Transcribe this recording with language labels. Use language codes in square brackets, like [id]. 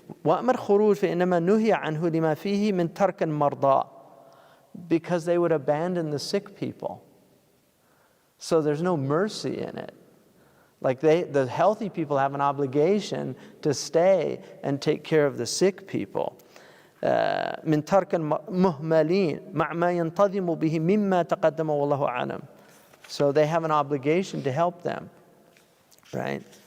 [ar] وَأَمَرْ خُرُوجْ فَإِنَّمَا نُهِيَ عَنْهُ لِمَا فِيهِ مِنْ تَرْكٍ مَرْضَى. [en] Because they would abandon the sick people. So there's no mercy in it. Like the healthy people have an obligation to stay and take care of the sick people. [ar] من ترك مهملين مع ما ينتظم به مما تقدم والله أعلم. [en] So they have an obligation to help them, right?